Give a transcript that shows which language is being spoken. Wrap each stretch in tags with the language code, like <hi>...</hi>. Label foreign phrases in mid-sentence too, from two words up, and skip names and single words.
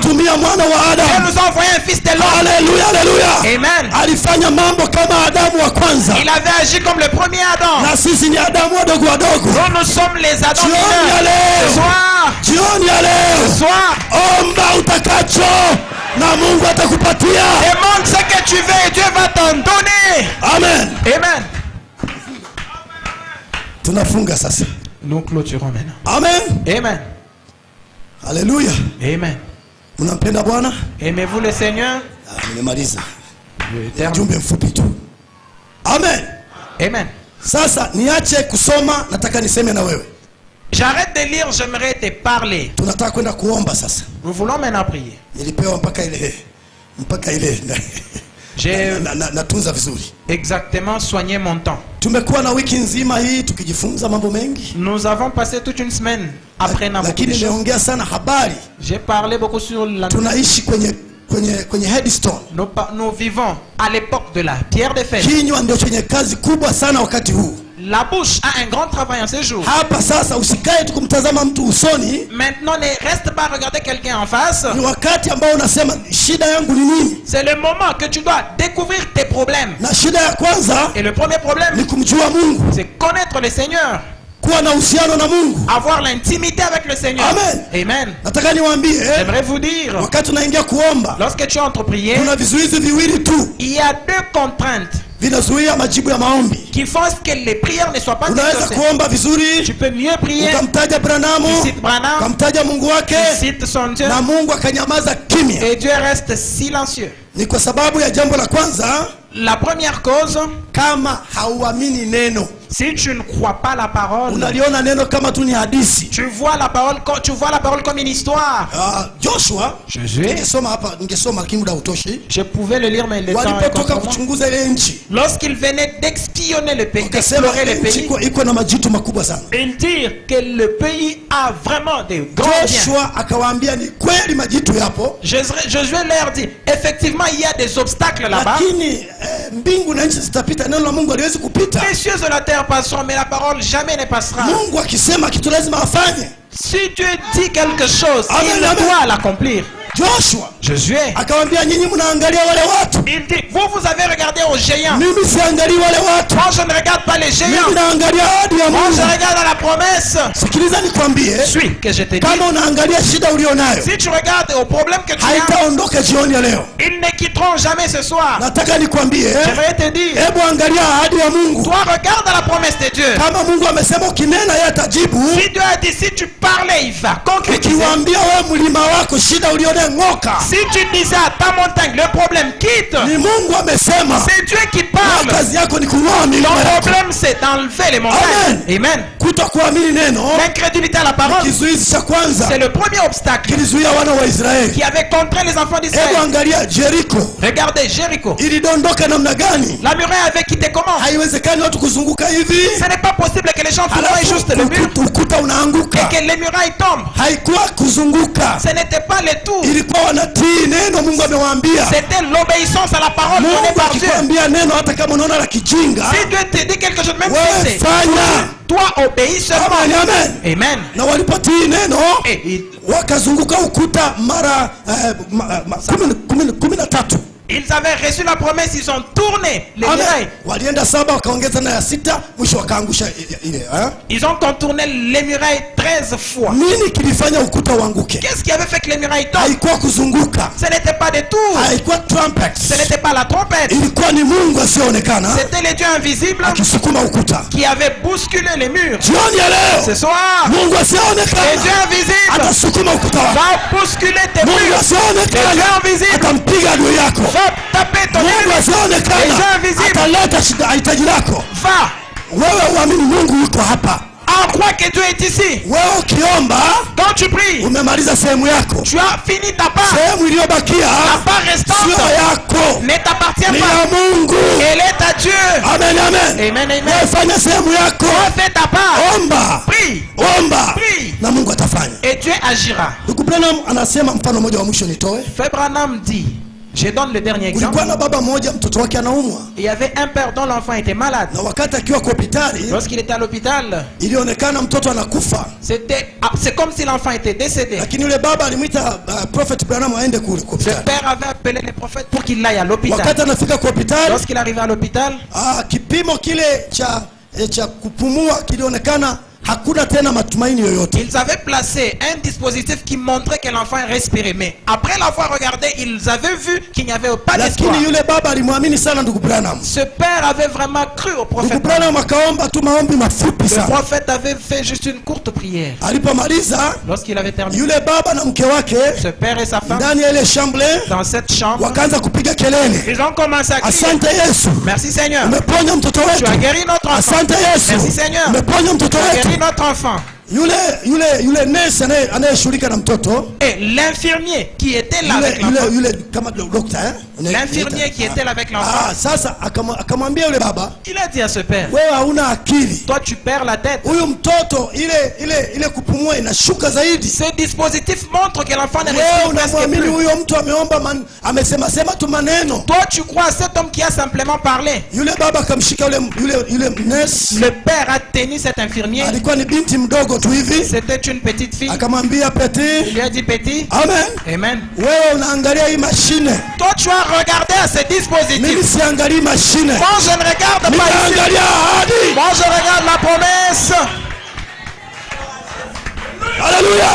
<sw>Tumia mwana wa Adam.</sw> <fr>Dieu nous a envoyé un fils de l'homme. Alléluia, alléluia. Amen.</fr> <sw>Alifanya mambo kama Adamu wa kwanza.</sw> <fr>Il avait agi comme le premier Adam.</fr> <sw>Na sisi ni Adamu wadogo wadogo.</sw> <fr>Nous sommes les Adam mineurs. Ce soir.</fr> <sw>Jioni ya leo.</sw> <fr>Ce soir.</fr> <sw>Omba utakacho na Mungu atakupatia.</sw> <fr>Demande ce que tu veux et Dieu va t'en donner. Amen. Amen.</fr> <sw>Tunafunga sasa.</sw> <fr>Nous clôturons maintenant. Amen. Amen. Alléluia. Amen.</fr> <sw>Mnampenda Bwana?</sw> <fr>Aimez-vous le Seigneur?</fr> <sw>Nimemaliza. Jumbe mfupi tu. Amen.</sw> <fr>Amen.</fr> <sw>Sasa niache kusoma, nataka niseme na wewe.</sw> <fr>J'arrête de lire, j'aimerais te parler.</fr> <sw>Tunataka kwenda kuomba sasa.</sw> <fr>Nous voulons maintenant prier.</fr> <sw>Nilipewa mpaka ile</sw> <fr>J'ai</fr> <sw>natunza vizuri.</sw> <fr>Exactement soigné mon temps.</fr> <sw>Tumekuwa na wiki nzima hii tukijifunza mambo mengi.</sw> <fr>Nous avons passé toute une semaine apprenant beaucoup de choses.</fr> <sw>Lakini nimeongea sana habari.</sw> <fr>J'ai parlé beaucoup sur la.</fr> <sw>Tunaishi kwenye headstone.</sw> <fr>Nous vivons à l'époque de la pierre de fête.</fr> <sw>Kinywa ndio chenye kazi kubwa sana wakati huu.</sw> <fr>La bouche a un grand travail en ce jour.</fr> <sw>Hapa sasa usikae tu kumtazama mtu usoni.</sw> <fr>Maintenant ne reste pas à regarder quelqu'un en face.</fr> <sw>Ni wakati ambao unasema shida yangu ni nini?</sw> <fr>C'est le moment que tu dois découvrir tes problèmes.</fr> <sw>Na shida ya kwanza,</sw> <fr>et le premier problème,</fr> <sw>ni kumjua Mungu.</sw> <fr>C'est connaître le Seigneur.</fr> <sw>Kuwa na uhusiano na Mungu.</sw> <fr>Avoir l'intimité avec le Seigneur. Amen. Amen.</fr> <sw>Nataka niwaambie,</sw> <fr>j'aimerais vous dire,</fr> <sw>wakati unaingia kuomba,</sw> <fr>lorsque tu entres prier,</fr> <sw>kuna vizuizi viwili tu.</sw> <fr>Il y a deux contraintes</fr> <sw>vinazuia majibu ya maombi,</sw> <fr>qui font que les prières ne soient pas exaucées.</fr> <sw>Kuomba vizuri,</sw> <fr>tu peux mieux prier,</fr> <sw>ukamtaja Branham, ukamtaja Mungu wake,</sw> <fr>tu cites son Dieu,</fr> <sw>na Mungu akanyamaza kimya.</sw> <fr>Et Dieu reste silencieux.</fr> <sw>Ni kwa sababu ya jambo la kwanza,</sw> <fr>la première cause,</fr> <sw>kama hauamini neno,</sw> <fr>si tu ne crois pas la parole,</fr> <sw>unaliona neno kama tu ni hadithi.</sw> <fr>Tu vois la parole comme une histoire.</fr> <sw>Joshua, ningesoma lakini muda hautoshi.</sw> <fr>Je pouvais le lire mais le temps est contre moi.</fr> <sw>Kuchunguza ile nchi,</sw> <fr>lorsqu'il venait d'espionner le pays, d'explorer le pays,</fr> <sw>iko na majitu makubwa sana.</sw> <fr>Il dit que le pays a vraiment des grands biens.</fr> <sw>Joshua akawaambia ni kweli majitu yapo.</sw> <fr>Josué leur dit effectivement il y a des obstacles là-bas.</fr> <sw>Lakini mbingu na nchi zitapita, neno la Mungu haliwezi kupita.</sw> <fr>Les cieux et la terre passeront mais la parole jamais ne passera.</fr> <sw>Mungu akisema kitu lazima afanye.</sw> <fr>Si Dieu dit quelque chose, il doit l'accomplir.</fr> <sw>Joshua,</sw> <fr>Josué,</fr> <sw>akamwambia nyinyi mnaangalia wale watu.</sw> <fr>Il dit vous avez regardé aux géants.</fr> <sw>Mimi siangalii wale watu.</sw> <fr>Moi je ne regarde pas les géants.</fr> <sw>Mimi naangalia ahadi ya Mungu.</sw> <fr>Moi je regarde la promesse.</fr> <sw>Sikiliza nikwambie.</sw> <fr>Suis que je te dis.</fr> <sw>Kama unaangalia shida ulionayo,</sw> <fr>si tu regardes au problème que tu as,</fr> <sw>haitaondoka jioni ya leo.</sw> <fr>Ils ne quitteront jamais ce soir.</fr> <sw>Nataka nikwambie,</sw> <fr>je vais te dire,</fr> <sw>hebu angalia ahadi ya Mungu.</sw> <fr>Toi regarde la promesse de Dieu.</fr> <sw>Kama Mungu amesema ukinena yeye atajibu.</sw> <fr>Si Dieu a dit si tu parlais il va concrétiser.</fr> <sw>Ukiwaambia wewe mlima wako shida ulionayo ng'oka.</sw> <fr>Si tu disais à ta montagne le problème quitte.</fr> <sw>Ni Mungu amesema.</sw> <fr>C'est Dieu qui parle.</fr> <sw>Kazi yako ni kunoa milima yako.</sw> <fr>Ton problème c'est d'enlever les montagnes. Amen.</fr> <sw>Kutokuamini neno.</sw> <fr>L'incrédulité à la parole.</fr> <sw>Kizuizi cha kwanza.</sw> <fr>C'est le premier obstacle.</fr> <sw>Kilizuia wana wa Israeli.</sw> <fr>Qui avait contraint les enfants d'Israël.</fr> <sw>Hebu angalia Jericho.</sw> <fr>Regardez Jericho.</fr> <sw>Ilidondoka namna gani?</sw> <fr>La muraille avait quitté comment?</fr> <sw>Haiwezekani watu kuzunguka hivi.</sw> <fr>Ce n'est pas possible que les gens tournent juste le mur.</fr> <sw>Ukuta unaanguka.</sw> <fr>Et que les murailles tombent.</fr> <sw>Haikuwa kuzunguka.</sw> <fr>Ce n'était pas le tout.</fr> <sw>Ilikuwa wanatii neno Mungu amewaambia.</sw> <fr>C'était l'obéissance à la parole donnée par Dieu.</fr> <sw>Akikwambia neno hata kama unaona la kijinga.</sw> <fr>Si Dieu te dit quelque chose même si c'est</fr> <sw>fanya.</sw> <fr>Toi obéis seulement. Amen. Amen.</fr> <sw>Na walipotii neno wakazunguka ukuta mara 13.</sw> <fr>Ils avaient reçu la promesse, ils ont tourné les murailles.</fr> <sw>Walienda 7 wakaongeza na ya 6 mwisho wakaangusha ile.</sw> <fr>Ils ont contourné les murailles 13 fois.</fr> <sw>Nini kilifanya ukuta uanguke?</sw> <fr>Qu'est-ce qui avait fait que les murailles tombent?</fr> <sw>Haikuwa kuzunguka.</sw> <fr>Ce n'était pas des tours.</fr> <sw>Haikuwa trumpet.</sw> <fr>Ce n'était pas la trompette.</fr> <sw>Ilikuwa ni Mungu asionekana.</sw> <fr>C'était les dieux invisibles</fr> <sw>akisukuma ukuta.</sw> <fr>Qui avaient bousculé les murs.</fr> <sw>Jioni ya leo.</sw> <fr>Ce soir.</fr> <sw>Mungu asionekana.</sw> <fr>Les dieux invisibles</fr> <sw>atasukuma ukuta.</sw> <fr>Va bousculer tes murs.</fr> <sw>Mungu asionekana.</sw> <fr>Les dieux invisibles</fr> <sw>atampiga adui yako.</sw> <fr>Va taper ton ennemi.</fr> <sw>Mungu Kazi</sw> <fr>Les</fr> <sw>onekana</sw> <fr>gens invisibles.</fr> <sw>ataleta shida hitaji lako.</sw> <fr>Va.</fr> <sw>Wewe uamini Mungu yuko hapa.</sw> <fr>En crois que Dieu est ici.</fr> <sw>Wewe ukiomba</sw> <fr>Quand tu pries,</fr> <sw>umemaliza sehemu yako.</sw> <fr>tu as fini ta part.</fr> <sw>Sehemu iliyobakia</sw> <fr>La part restante</fr> <sw>sio yako,</sw> <fr>ne t'appartient</fr> <sw>ni</sw> <fr>pas.</fr> <sw>ya Mungu.</sw> <fr>Elle est à Dieu. Amen, amen. Amen, amen.</fr> <sw>Wewe fanya sehemu yako,</sw> <fr>Fais ta part.</fr> <sw>omba,</sw> <fr>Prie.</fr> <sw>omba</sw> <fr>Prie.</fr> <sw>na Mungu atafanya.</sw> <fr>Et Dieu agira.</fr> <sw>Ndugu Branham anasema, mfano mmoja wa mwisho nitoe.</sw> <fr>Frère Branham dit, je donne le dernier exemple.</fr> <sw>Kulikuwa na baba mmoja, mtoto wake anaumwa,</sw> <fr>Il y avait un père dont l'enfant était malade.</fr> <sw>na wakati akiwa kwa hospitali</sw> <fr>Lorsqu'il était à l'hôpital,</fr> <sw>ilionekana mtoto anakufa,</sw> <fr>c'est comme si l'enfant était décédé.</fr> <sw>lakini yule baba alimwita Prophet Branham aende kule kwa</sw> <fr>Ce</fr> <sw>hospitali.</sw> <fr>père avait appelé les prophètes pour qu'il aille à l'hôpital.</fr> <sw>Wakati anafika kwa hospitali,</sw> <fr>Lorsqu'il arrivait à l'hôpital,</fr> <sw>kipimo kile cha kupumua kilionekana hakuna tena matumaini yoyote.</sw> <fr>ils avaient placé un dispositif qui montrait que l'enfant respirait. Mais après l'avoir regardé, ils avaient vu qu'il n'y avait pas d'espoir.</fr> <sw>Lakini yule baba alimwamini sana ndugu Branham.</sw> <fr>Ce père avait vraiment cru au</fr> <sw>Ndugu</sw> <fr>prophète.</fr> <sw>Branham akaomba tu maombi mafupi</sw> <fr>Le</fr> <sw>sana.</sw> <fr>prophète avait fait juste une courte prière.</fr> <sw>Alipomaliza,</sw> <fr>Lorsqu'il avait terminé,</fr> <sw>yule baba na mke wake</sw> <fr>ce père et sa femme,</fr> <sw>ndani ya ile chambre</sw> <fr>dans cette chambre,</fr> <sw>wakaanza kupiga kelele,</sw> <fr>ils ont commencé à crier.</fr> <sw>asante Yesu,</sw> <fr>Merci Seigneur.</fr> <sw>umeponya mtoto</sw> <fr>Tu as</fr> <sw>wetu.</sw> <fr>guéri notre enfant.</fr> <sw>Asante Yesu,</sw> <fr>Merci Seigneur.</fr> <sw>umeponya mtoto</sw> <fr>Tu as guéri</fr> <sw>wetu.</sw> <fr>notre enfant.</fr> <sw>Yule nesi anayeshughulika na mtoto,</sw> <fr>Et l'infirmier qui était là avec l'enfant,</fr> <sw>yule kama docteur,</sw> <fr>l'infirmier qui était là avec l'enfant,</fr> <sw>sasa akamwambia yule baba,</sw> <fr>il a dit à ce père,</fr> <sw>wewe hauna akili,</sw> <fr>toi tu perds la tête.</fr> <sw>huyu mtoto ile kupumua inashuka zaidi.</sw> <fr>Ce dispositif montre que l'enfant ne</fr> <sw>Wewe</sw> <fr>respire presque</fr> <sw>unamwamini</sw> <fr>plus.</fr> <sw>huyo mtu ameomba amesema sema tu maneno.</sw> <fr>Toi tu crois à cet homme qui a simplement parlé.</fr> <sw>Yule baba akamshika yule nurse,</sw> <fr>Le père a tenu cet infirmier.</fr> <sw>alikuwa ni binti mdogo tu hivi,</sw> <fr>C'était une petite fille.</fr> <sw>akamwambia</sw> <fr>Il</fr> <sw>Peti,</sw> <fr>lui a dit, petit,</fr> <sw>amen,</sw> <fr>amen.</fr> <sw>wewe unaangalia hii mashine,</sw> <fr>Toi tu as regardé à ce</fr> <sw>mimi</sw> <fr>dispositif.</fr> <sw>siangalii mashine,</sw> <fr>Moi je ne regarde</fr> <sw>mimi</sw> <fr>pas ici.</fr> <sw>naangalia ahadi.</sw> <fr>Moi je regarde la promesse.</fr> <sw>Haleluya!</sw>